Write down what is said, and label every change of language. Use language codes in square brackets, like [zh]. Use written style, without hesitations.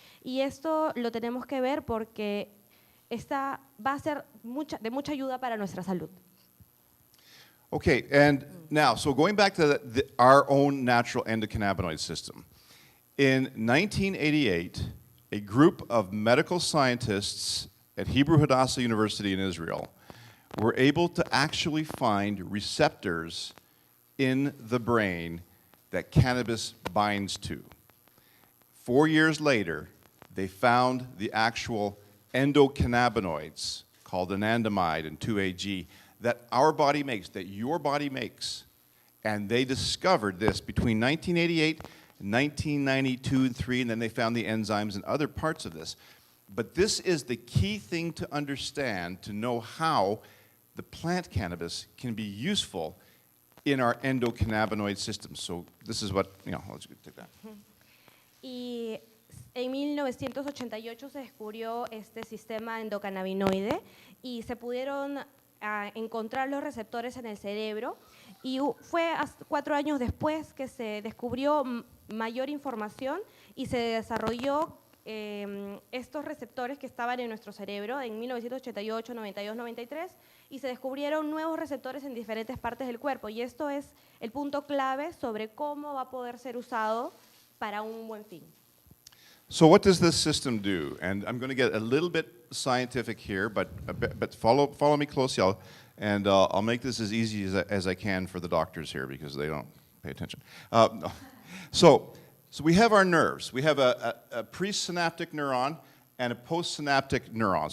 [es] Y esto lo tenemos que ver porque esta va a ser de mucha ayuda para nuestra salud. [en] Okay, and now, so going back to our own natural endocannabinoid system. In 1988, a group of medical scientists at Hebrew Hadassah University in Israel were able to actually find receptors in the brain that cannabis binds to. 4 years later, they found the actual endocannabinoids called anandamide and 2-AG that our body makes, that your body makes. And they discovered this between 1988 and 1992 and 3, and then they found the enzymes in other parts of this. But this is the key thing to understand, to know how the plant cannabis can be useful in our endocannabinoid system. So this is what, let's take that. [es] Y en 1988 se descubrió este sistema endocannabinoide y se pudieron encontrar los receptores en el cerebro, y fue 4 años después que se descubrió mayor información y se desarrolló estos receptores que estaban en nuestro cerebro en 1988, 92, 93, y se descubrieron nuevos receptores en diferentes partes del cuerpo, y esto es el punto clave sobre cómo va a poder ser usado para un buen fin. [en] So what does this system do? And I'm going to get a little bit scientific here, but follow me closely, and I'll make this as easy as I can for the doctors here because they don't pay attention. No. So we have our nerves. We have a presynaptic neuron and a postsynaptic neuron.